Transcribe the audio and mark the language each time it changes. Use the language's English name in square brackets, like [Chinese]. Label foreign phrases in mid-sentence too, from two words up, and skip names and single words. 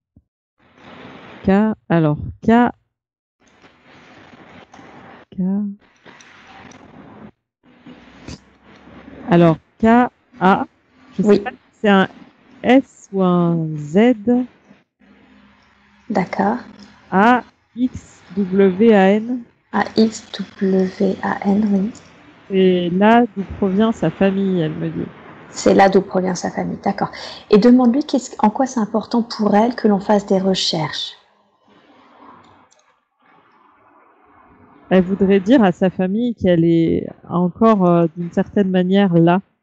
[French] Alors, alors, K-A, je sais pas si c'est un S ou un Z. D'accord. A-X-W-A-N. A-X-W-A-N, oui. C'est là d'où provient sa famille, elle me dit. C'est là d'où provient sa famille, d'accord. Et demande-lui en quoi c'est important pour elle que l'on fasse des recherches. Elle voudrait dire à sa famille qu'elle est encore d'une certaine manière là.